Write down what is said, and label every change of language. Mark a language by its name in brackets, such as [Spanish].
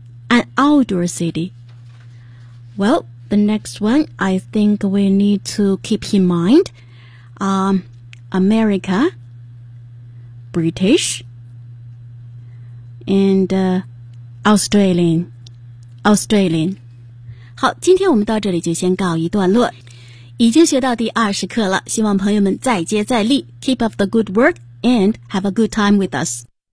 [English] an outdoor city. Well, the next one, I think we need to keep in mind, America, British, and Australian. [Chinese] 好，今天我们到这里就先告一段落。已经学到第20课了，希望朋友们再接再厉。 [English] Keep up the good work and have a good time with us.